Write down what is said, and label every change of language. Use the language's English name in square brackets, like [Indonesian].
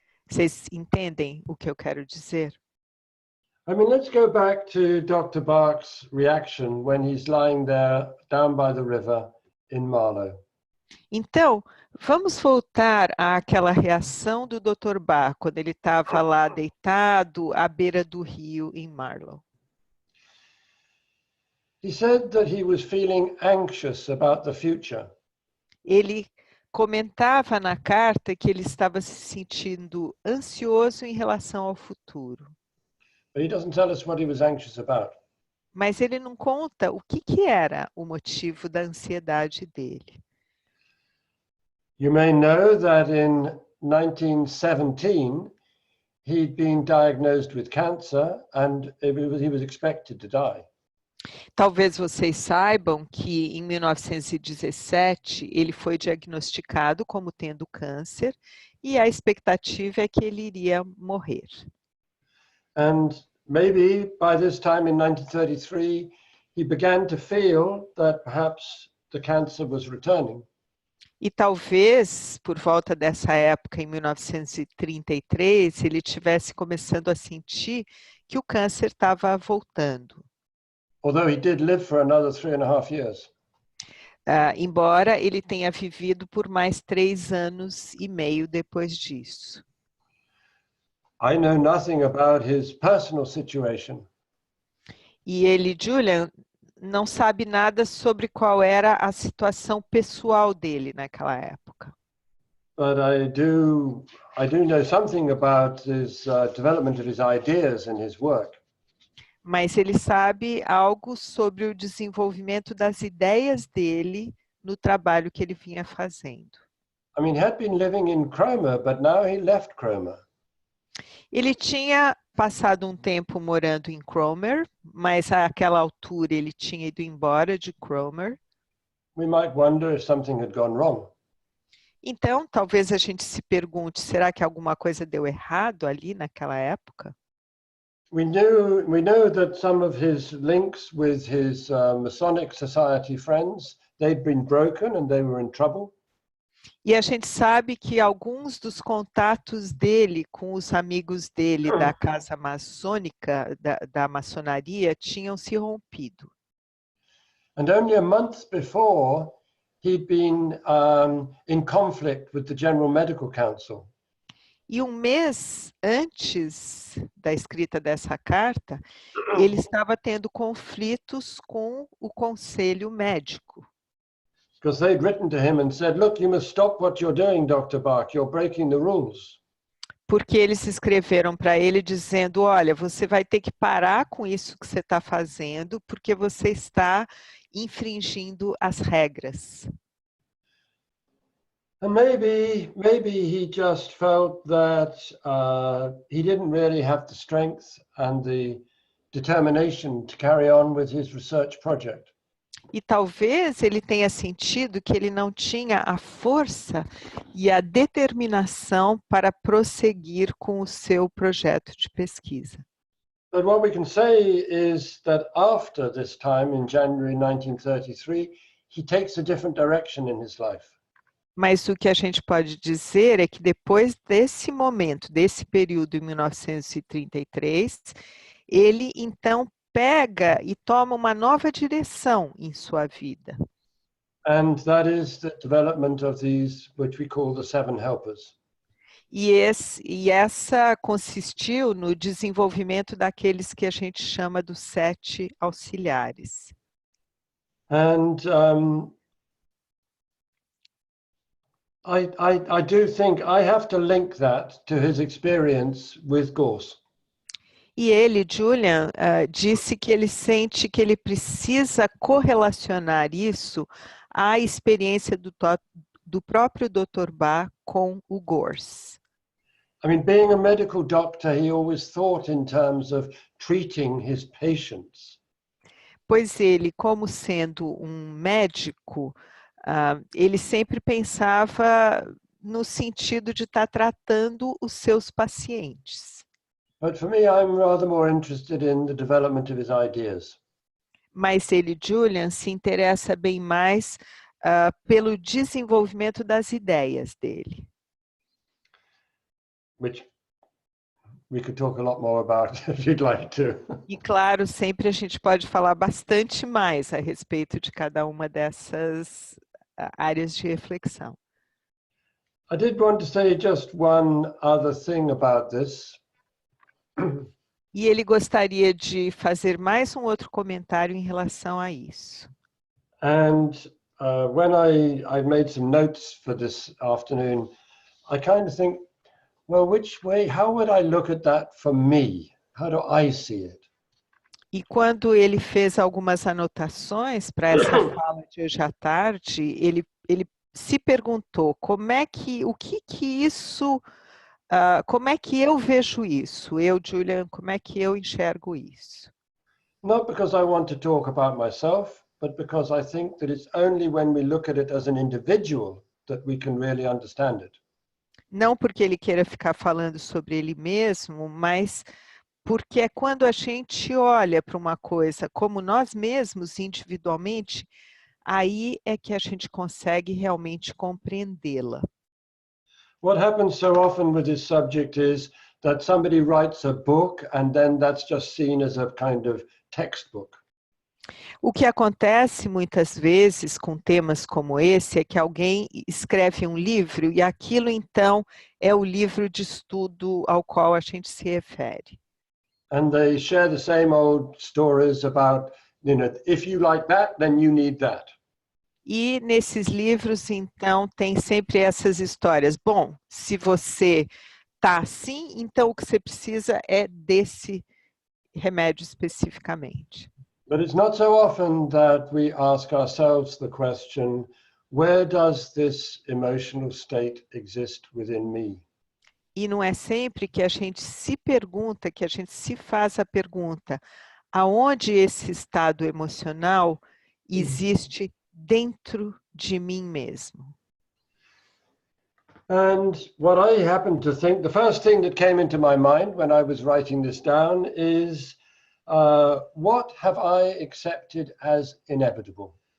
[Portuguese] Vocês entendem o que eu quero dizer? [English] I mean, let's go back to Dr. Bach's reaction when he's lying there down by the river in Marlow. [Portuguese] Então, vamos voltar àquela reação do Dr. Bach, quando ele estava lá deitado à beira do rio em Marlow. [English] He said that he was feeling anxious about the future. [Portuguese] Ele comentava na carta que ele estava se sentindo ansioso em relação ao futuro. [English] But he doesn't tell us what he was anxious about. [Portuguese] Mas ele não conta o que era o motivo da ansiedade dele. [English] You may know that in 1917, he'd been diagnosed with cancer and he was expected to die. [Portuguese] Talvez vocês saibam que em 1917 ele foi diagnosticado como tendo câncer e a expectativa é que ele iria morrer. [English] And maybe by this time in 1933, he began to feel that perhaps the cancer was returning. [Portuguese] E talvez, por volta dessa época, em 1933, ele estivesse começando a sentir que o câncer estava voltando. [English] Although he did live for another 3.5 years. [Portuguese] Embora ele tenha vivido por mais 3 anos e meio depois disso. [English] I know nothing about his personal situation. [Portuguese] E ele, Julian, não sabe nada sobre qual era a situação pessoal dele naquela época. [English] But I do know something about his development of his ideas and his work. [Portuguese] Mas ele sabe algo sobre o desenvolvimento das ideias dele no trabalho que ele vinha fazendo. [English] I mean, he had been living in Cromer, but now he left Cromer. [Portuguese] Ele tinha passado um tempo morando em Cromer, mas àquela altura ele tinha ido embora de Cromer. [English] We might wonder if something had gone wrong. [Portuguese] Então, talvez a gente se pergunte, será que alguma coisa deu errado ali naquela época? [English] We know that some of his links with his Masonic Society friends, they'd been broken and they were in trouble. [Portuguese] E a gente sabe que alguns dos contatos dele com os amigos dele da casa maçônica, da maçonaria, tinham se rompido. [English] And only a month before, he'd been in conflict with the General Medical Council. [Portuguese] E um mês antes da escrita dessa carta, ele estava tendo conflitos com o conselho médico. [English] Because they'd written to him and said, look, you must stop what you're doing, Dr. Bach, you're breaking the rules. [Portuguese] Porque eles escreveram para ele dizendo, olha, você vai ter que parar com isso que você está fazendo, porque você está infringindo as regras. [English] And maybe he just felt that he didn't really have the strength and the determination to carry on with his research project. [Portuguese] E talvez ele tenha sentido que ele não tinha a força e a determinação para prosseguir com o seu projeto de pesquisa. [English] But what we can say is that after this time in January 1933, he takes a different direction in his life. [Portuguese] Mas o que a gente pode dizer é que depois desse momento, desse período em 1933, ele então pega e toma uma nova direção em sua vida. [English] And that is the development of these, which we call the 7 helpers. [Portuguese] E essa consistiu no desenvolvimento daqueles que a gente chama dos 7 auxiliares. [English] And I do think I have to link that to his experience with Gorse. [Portuguese] E ele, Julian, disse que ele sente que ele precisa correlacionar isso à experiência do próprio Dr. Bach com o Gorse. [English] I mean, being a medical doctor, he always thought in terms of treating his patients. [Portuguese] Pois ele, como sendo um médico, ele sempre pensava no sentido de estar tratando os seus pacientes. [English] But for me, I'm rather more interested in the development of his ideas. [Portuguese] Mas ele, Julian, se interessa bem mais pelo desenvolvimento das ideias dele. [English] Which we could talk a lot more about if you'd like to. [Portuguese] E claro, sempre a gente pode falar bastante mais a respeito de cada uma dessas áreas de reflexão. [English] I did want to say just one other thing about this. [Portuguese] E ele gostaria de fazer mais um outro comentário em relação a isso. [English] And when I made some notes for this afternoon, I kind of think, well, which way, how would I look at that for me? How do I see it? [Portuguese] E quando ele fez algumas anotações para essa fala de hoje à tarde, ele se perguntou como é que, o que isso, como é que eu vejo isso? Eu, Julian, como é que eu enxergo isso? [English] Not because I want to talk about myself, but because I think that it's only when we look at it as an individual that we can really understand it. [Portuguese] Não porque ele queira ficar falando sobre ele mesmo, mas porque é quando a gente olha para uma coisa como nós mesmos individualmente, aí é que a gente consegue realmente compreendê-la. [English] What happens so often with this subject is that somebody writes a book and then that's just seen as a kind of textbook. [Portuguese] O que acontece muitas vezes com temas como esse é que alguém escreve um livro e aquilo então é o livro de estudo ao qual a gente se refere. [English] And they share the same old stories about, you know, if you like that, then you need that. [Portuguese] E nesses livros, então, tem sempre essas histórias. Bom, se você está assim, então o que você precisa é desse remédio especificamente. [English] But it's not so often that we ask ourselves the question, where does this emotional state exist within me? [Portuguese] E não é sempre que a gente se pergunta, que a gente se faz a pergunta, aonde esse estado emocional existe dentro de mim mesmo? [English] And what I happen to think, the first thing that came into my mind when I was writing this down is, what have I accepted as inevitable?